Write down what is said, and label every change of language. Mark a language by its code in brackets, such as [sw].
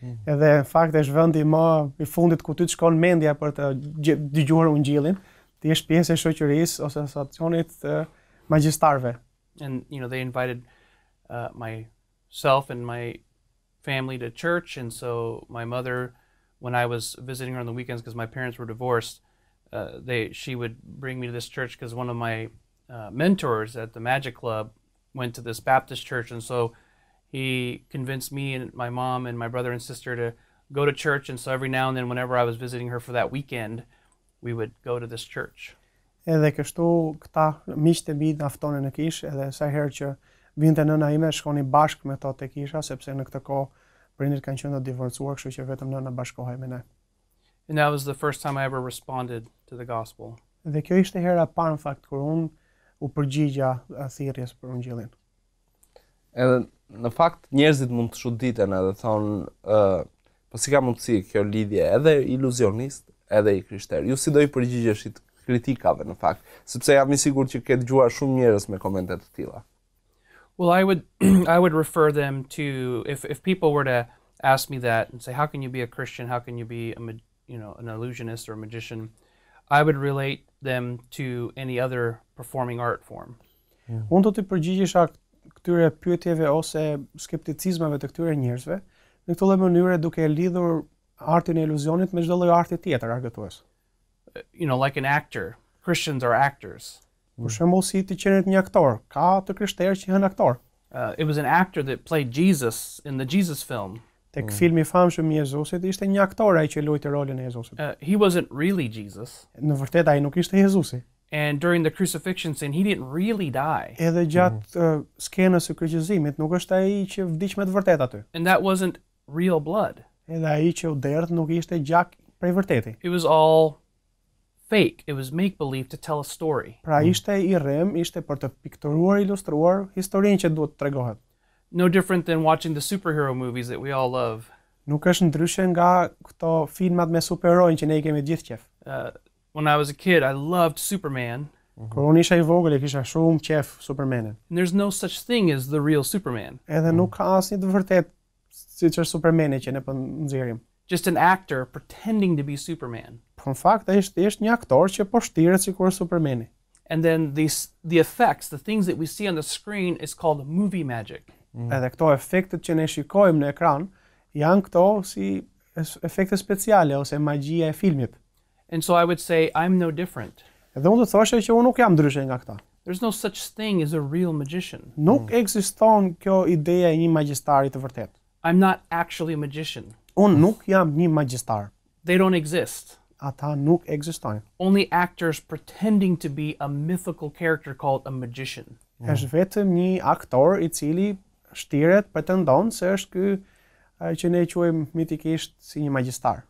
[sq] Edhe në fakt është vendi më i fundit ku ty të shkon mendja për të dëgjuar Ungjillin, ti je pjesë e shoqërisë ose asociacionit magjistarëve. [en] And you know, they invited myself and my family to church, and so my mother, when I was visiting her on the weekends because my parents were divorced, she would bring me to this church because one of my mentors at the Magic Club went to this Baptist church, and so he convinced me and my mom and my brother and sister to go to church. And so every now and then, whenever I was visiting her for that weekend, we would go to this church. [sq] Edhe kështu këta miqtë e mi na ftonin në kishë, edhe sa herë që vinte nëna ime shkoni bashkë me to te kisha, sepse në këtë kohë prindërit kanë qenë të divorcuar, kështu që vetëm nëna bashkohej me ne. [en] And that was the first time I ever responded to the gospel. [sq] Dhe kjo ishte hera e parë në fakt kur unë u përgjigja thirrjes për Ungjillin. Edhe në fakt njerëzit mund të çuditen edhe thonë, po si ka mundësi kjo lidhje edhe iluzionist edhe i krishter. Ju si do i përgjigjeshit kritikave në fakt, sepse jam i sigurt që ke dëgjuar shumë njerëz me komente të tilla. [en] Well, I would refer them to, if people were to ask me that and say, how can you be a Christian? How can you be an illusionist or a magician? I would relate them to any other performing art form. [sq] Unë do të përgjigjesha këtyre pyetjeve ose skepticizmave të këtyre njerëzve në këtë lloj mënyre duke lidhur artin e iluzionit me çdo lloj arti tjetër argëtues. [en] You know, like an actor. Christians are actors. [sq] Për shembull, si ti qenë një aktor, ka të krishterë që janë aktor. [en] It was an actor that played Jesus in the Jesus film. [sq] Tek filmi I famshëm I Jezusit ishte një aktor ai që luajti rolin e Jezusit. [en] He wasn't really Jesus. [sq] Në vërtet ai nuk ishte Jezusi. [en] And during the crucifixion scene, he didn't really die. [sq] Edhe gjatë skenës së kryqëzimit nuk është ai që vdiq me të vërtetë aty. [en] And that wasn't real blood. [sq] Edhe ai që u derdh nuk ishte gjak prej vërteti. [en] It was all fake. It was make believe to tell a story. [sq] Pra ishte I rrem, ishte për të pikturuar, ilustruar historinë që duhet të tregohet. [en] No different than watching the superhero movies that we all love. [sq] Nuk është ndryshe nga këto filmat me superherojnë që ne I kemi gjithë qef. [en] When I was a kid, I loved Superman. [sq] Kur unë isha I vogël, kisha shumë qef Supermanin. [en] And there's no such thing as the real Superman. [sq] Edhe nuk ka asnjë të vërtetë siç është Supermani që ne po nxjerrim. [en] Just an actor pretending to be Superman. [sq] Në fakt ai është një aktor që po shtiret sikur Supermani. [en] And then the effects, the things that we see on the screen is called movie magic. [sq] Edhe këto efektet që ne shikojmë në ekran janë këto si efekte speciale ose magjia e filmit. [en] And so I would say I'm no different. [sq] Edhe unë do të thoshe që unë nuk jam ndryshe nga këta. [en] There's no such thing as a real magician. [sq] Nuk ekziston kjo ideja e një magjistari të vërtet. [en] I'm not actually a magician. [sq] Unë nuk jam një magjistar. [en] They don't exist. [sq] Ata nuk ekzistojnë. [en] Only actors pretending to be a mythical character called a magician. [sq] Është vetëm një aktor I cili shtiret, pretendon se është ky që ne quajmë mitikisht si një magjistar.